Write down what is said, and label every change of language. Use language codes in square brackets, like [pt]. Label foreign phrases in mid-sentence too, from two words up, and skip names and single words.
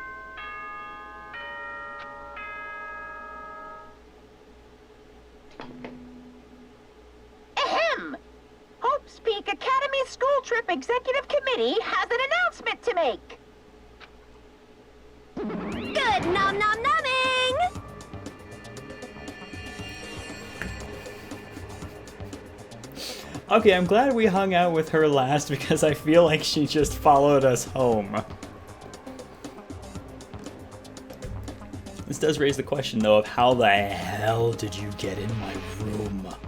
[en] Ahem! Hope's Peak Academy School Trip Executive Committee has an announcement to make. Good nom nom nomming! Okay, I'm glad we hung out with her last because I feel like she just followed us home. This does raise the question, though, of how the hell did you get in my room?